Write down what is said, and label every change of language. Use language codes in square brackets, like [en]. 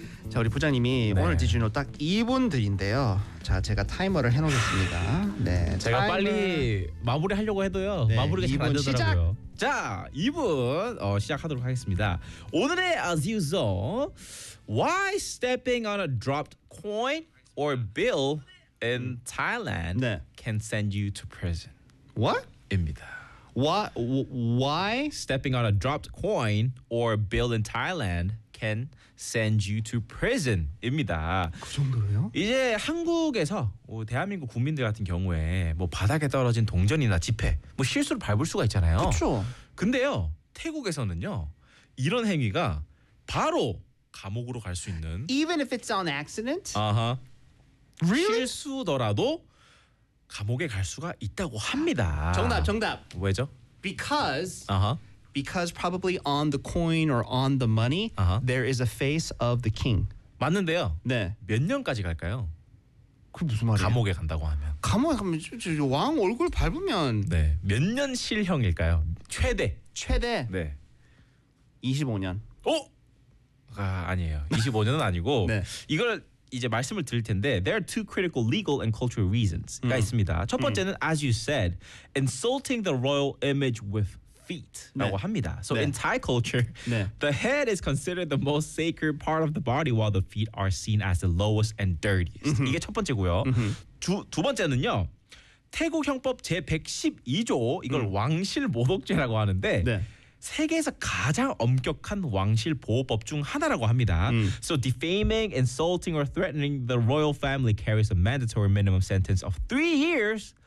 [ko] 자, 우리 부장님이 네. 오늘 디지노 딱 2분 드린대요. 자, 제가 타이머를 해놓겠습니다. 네, 제가 타이머... 빨리 마무리하려고 해도요. 네, 마무리가 잘 안 되더라고요. 자, 2분 시작하도록 하겠습니다. [en] 오늘의 As You Saw, Why stepping on a dropped coin or bill in Thailand can send you to prison? What? [ko] 입니다. [en] Why stepping on a dropped coin or bill in Thailand can send you to prison [ko] 입니다. 그 정도로요? 이제 한국에서 대한민국 국민들 같은 경우에 뭐 바닥에 떨어진 동전이나 지폐 뭐 실수로 밟을 수가 있잖아요. 그렇죠. 근데요 태국에서는요 이런 행위가 바로 감옥으로 갈 수 있는 [en] Even if it's on accident? Really? [ko] 실수더라도 감옥에 갈 수가 있다고 합니다. 정답. 왜죠? [en] Because probably on the coin or on the money, there is a face of the king. [ko] 맞는데요. 네. 몇 년까지 갈까요? 그 무슨 말이에요? 감옥에 간다고 하면. 감옥에 가면 왕 얼굴 밟으면. 네. 몇 년 실형일까요? 최대. 최대. 네. 25년. 어? 아, 아니에요. 25년은 아니고. 네. 이걸 이제 말씀을 드릴 텐데 [en] there are two critical legal and cultural reasons가 [ko] 있습니다. 첫 번째는 [en] as you said, insulting the royal image with feet라고 [ko] 네. 합니다. [en] So 네. in Thai culture, [ko] 네. [en] the head is considered the most sacred part of the body while the feet are seen as the lowest and dirtiest. 음흠. [ko] 이게 첫 번째고요. 두 번째는요. 태국 형법 제112조 이걸 왕실 모독죄라고 하는데 네. 세계에서 가장 엄격한 왕실 보호법 중 하나라고 합니다. [en] So defaming, insulting or threatening the royal family carries a mandatory minimum sentence of 3 years.